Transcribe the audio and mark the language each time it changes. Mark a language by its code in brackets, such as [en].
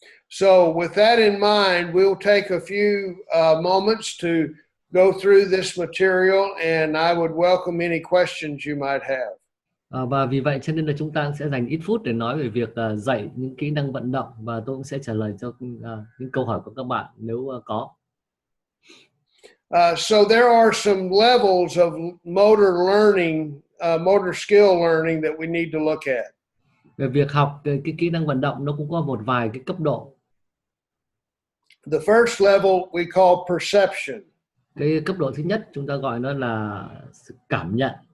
[en] So with that in mind, we'll take a few moments to go through this material, and I would welcome any questions you might have. [vi] Và vì vậy cho nên là chúng ta sẽ dành ít phút để nói về việc dạy những kỹ năng vận động, và tôi cũng sẽ trả lời cho những câu hỏi của các bạn nếu có. [en] So there are some levels of motor learning, motor skill learning that we need to look at. [vi] Về việc học cái kỹ năng vận động nó cũng có một vài cái cấp độ. [en] The first level we call perception. [vi] Cái cấp độ thứ nhất chúng ta gọi nó là sự cảm nhận.